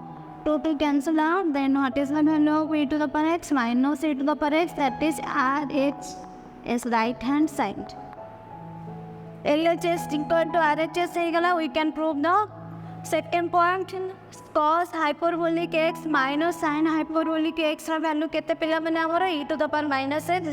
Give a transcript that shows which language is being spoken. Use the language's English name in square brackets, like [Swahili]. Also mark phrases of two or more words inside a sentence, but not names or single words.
[English] 2 to cancel out. Then what is the value of e to the power x minus e to the power x? That is RH is right hand side. LHS equal to RHS ହେଇଗଲା. We can prove the second point. Cos hyperbolic x minus sin hyperbolic x ର value [Odia] କେତେ ପିଲାମାନେ ଆମର [English] e to the power minus x.